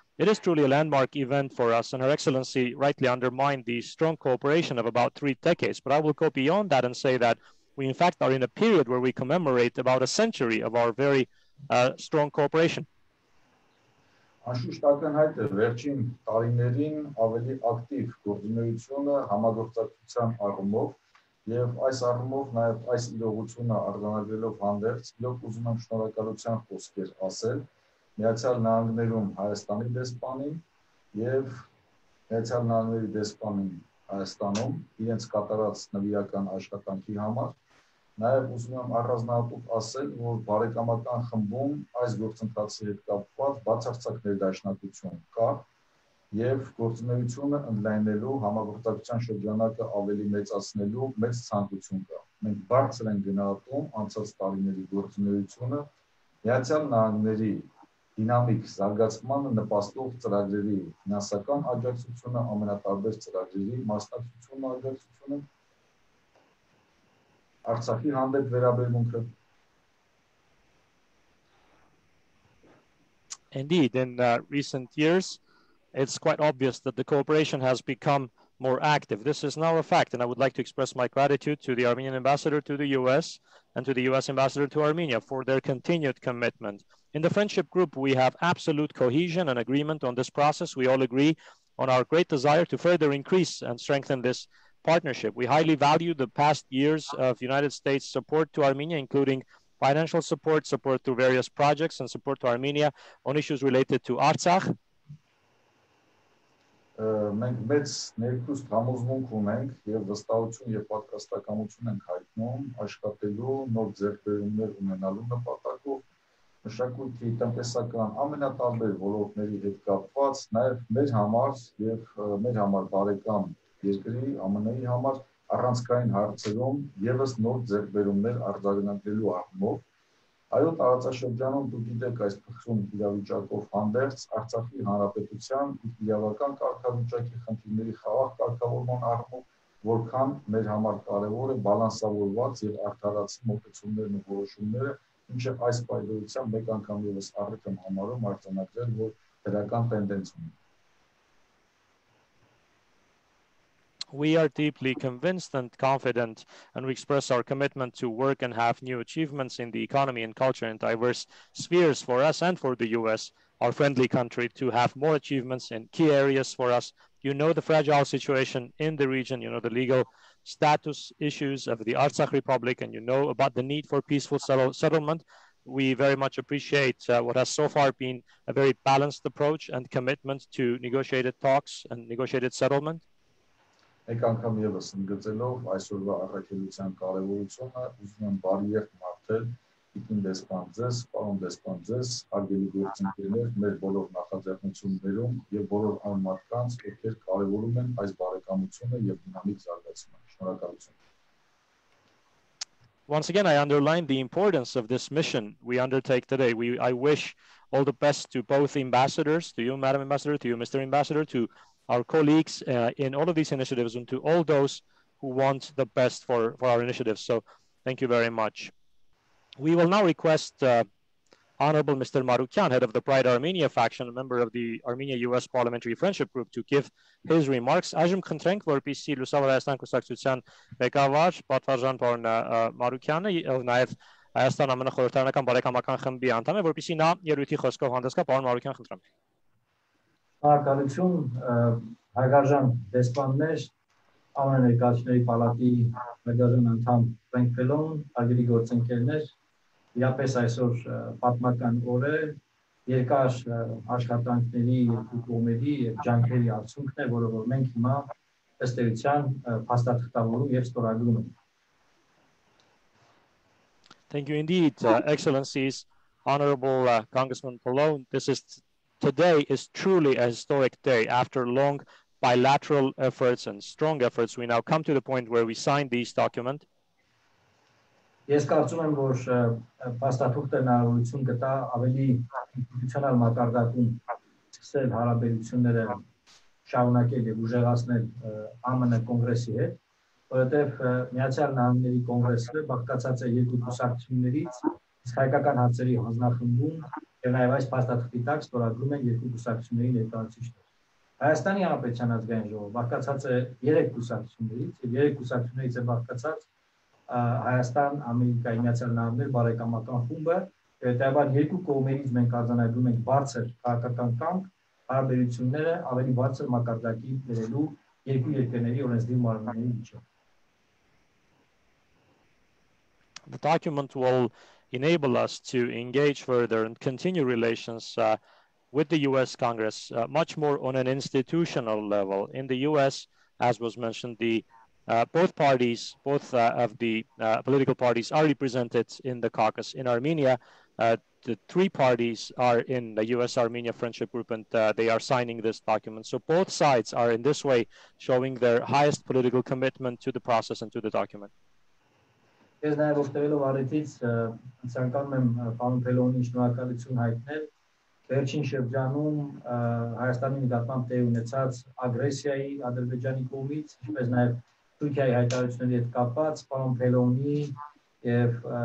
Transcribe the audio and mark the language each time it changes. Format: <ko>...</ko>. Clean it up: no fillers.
<en>It is truly a landmark event for us, and Her Excellency rightly undermined the strong cooperation of about 3 decades. But I will go beyond that and say that we, in fact, are in a period where we commemorate about a century of our very strong cooperation.</en> <hy>Անշուշտ ակնհայտ է վերջին տարիներին ավելի ակտիվ գործունեությունը համագործակցության առումով եւ այս առումով նաեւ այս իրողությունը արձանագրելով հանդերձ իրոք ուզում եմ շնորհակալության խոսքեր ասել Միացյալ Նահանգներում Հայաստանի դեսպանին եւ Միացյալ Նահանգների դեսպանին Հայաստանում իրենց կատարած նվիրական աշխատանքի համար Նաև ուզում եմ առանձնահատուկ ասել, որ բարեկամական խմբում այս գործընթացի հետ կապված բացարձակ ներդաշնակություն կա եւ գործունեությունը ընդլայնելու համագործակցության շրջանակը ավելի մեծացնելու մեծ ցանկություն կա։ Մենք բարձր ենք գնահատում անցած տարիների գործունեությունը Միացյալ Նահանգների դինամիկ զարգացմանը նպաստող ծրագրերի ֆինանսական աջակցությունը, ամենատարբեր ծրագրերի մասնակցությունը աջակցությունը Artsakhi հանդեպ վերաբերմունքը</hy> <en>Indeed, in recent years, it's quite obvious that the cooperation has become more active. This is now a fact, and I would like to express my gratitude to the Armenian ambassador to the US and to the US ambassador to Armenia for their continued commitment. In the friendship group, we have absolute cohesion and agreement on this process. We all agree on our great desire to further increase and strengthen this partnership. We highly value the past years of United States support to Armenia, including financial support, support through various projects, and support to Armenia on issues related to Artsakh.</en> <hy>Մենք մեծ ներքուստ համոզմունք ունենք եւ վստահություն եւ պատրաստակամություն ենք հայտնում աշխատելու նոր ձեռքբերումներ ունենալու նպատակով մշակույթի տնտեսական ամենատարբեր ոլորտների հետ կապված նաեւ մեր համար եւ մեր համար բարեկամ երկրի ԱՄՆ-ի համար առանցքային հարցերում եւս նոր ձեռքբերումներ արձանագրելու առումով Այո, տարածաշրջանում դուք գիտեք այս փխրուն իրավիճակով հանդերձ Արցախի հանրապետության իրավական կարգավիճակի խնդիրների խաղաղ կարգավորման առումով որքան մեր համար կարևոր է բալանսավորված եւ արդարացի մոտեցումներն ու որոշումները, ինչը այս պայմանությամբ մեկ անգամ եւս առիթ եմ համարում արձանագրել, որ դրական տենդենց ունի</hy> <en>We are deeply convinced and confident, and we express our commitment to work and have new achievements in the economy and culture in diverse spheres for us and for the US, our friendly country, to have more achievements in key areas for us. You know the fragile situation in the region, you know the legal status issues of the Artsakh Republic, and you know about the need for peaceful settlement. We very much appreciate what has so far been a very balanced approach and commitment to negotiated talks and negotiated settlement.</en> <hy>Մեկ անգամ եւս ընդգծելով այսօրվա առաքելության կարեւորությունը, ուզում եմ բարի երթ մաղթել Իքին դեսպան ձեզ, պարոն դեսպան ձեզ, հարգելի գործընկերներ, մեր բոլոր նախաձեռնություններում եւ բոլոր այն մարդկանց, ովքեր կարեւորում են այս բարեկամությունը եւ դինամիկ զարգացումը։ Շնորհակալություն։</hy> <en>Once again, I underline the importance of this mission we undertake today. I wish all the best to both ambassadors, to you, Madam Ambassador, to you, Mr. Ambassador, to our colleagues in all of these initiatives and to all those who want the best for our initiatives. So thank you very much. We will now request Honorable Mr. Marukyan, head of the Pride Armenia faction, a member of the Armenia-US Parliamentary Friendship Group, to give his remarks.</en> <hy>Այժմ խնդրենք, որպեսզի Լուսավոր Հայաստան կուսակցության ղեկավար Պատվարժան պարոն Մարուկյանը, ով նաև Հայաստան-ԱՄՆ խորհրդարանական բարեկամական խմբի անդամ է, որպեսզի նա ելույթի խոսքով հանդես գա, պարոն Մարուկյան, խնդրեմ։ Շնորհակալություն, հարգարժան դեսպաններ, ԱՄՆ Ներկայացուցիչների պալատի մեծարժան անդամ Ֆրենկ Ֆելոն, հարգելի գործընկերներ, իրապես այսօր պատմական օր է երկար աշխատանքների երկու կողմերի եւ ջանքերի արդյունքն է, որը որ մենք հիմա ըստ էության փաստաթղթավորում եւ ստորագրում ենք։</hy> <en>Thank you indeed, Excellencies, Honorable Congressman Pallone. Today is truly a historic day. After long bilateral efforts and strong efforts, we now come to the point where we sign these documents.</en> <hy>Ես կարծում եմ, որ փաստաթուղթը հնարավորություն կտա ավելի ինստիտուցիոնալ մակարդակում սկսել հարաբերությունները շարունակել եւ ուժեղացնել ԱՄՆ կոնգրեսի հետ, որովհետեւ Միացյալ Նահանգների կոնգրեսը բաղկացած է երկու կուսակցություններից, իսկ հայկական հարցերի հանձնախմբում եւ նաեւ այս փաստաթղթի տակ ստորագրում են երկու կուսակցությունների ներկայացուցիչներ։ Հայաստանի Հանրապետության ազգային ժողովը բաղկացած է 3 կուսակցություններից եւ 3 կուսակցություններից է բաղկացած Հայաստան, Ամերիկայի Միացյալ Նահանգներ բարեկամական խումբը, հետեւաբար երկու կողմերից մենք արձանագրում ենք բարձր քաղաքական կամք հարաբերությունները ավելի բարձր մակարդակի բերելու երկու երկրների օրենսդիր մարմինների միջև։</hy> <en>The document will enable us to engage further and continue relations with the U.S. Congress much more on an institutional level. In the U.S., as was mentioned, both parties, both of the political parties are represented in the caucus. In Armenia, the 3 parties are in the US-Armenia Friendship Group, and they are signing this document. So both sides are in this way showing their highest political commitment to the process and to the document.</en> <hy>Ես նաև օգտվելով առիթից ցանկանում եմ պարոն Փելոնին շնորհակալություն հայտնել վերջին շրջանում Հայաստանի նկատմամբ տեղի ունեցած ագրեսիայի Ադրբեջանի կողմից, ինչպես նաև Թուրքիայի հայտարարությունների հետ կապված պարոն Փելոնի եւ</hy>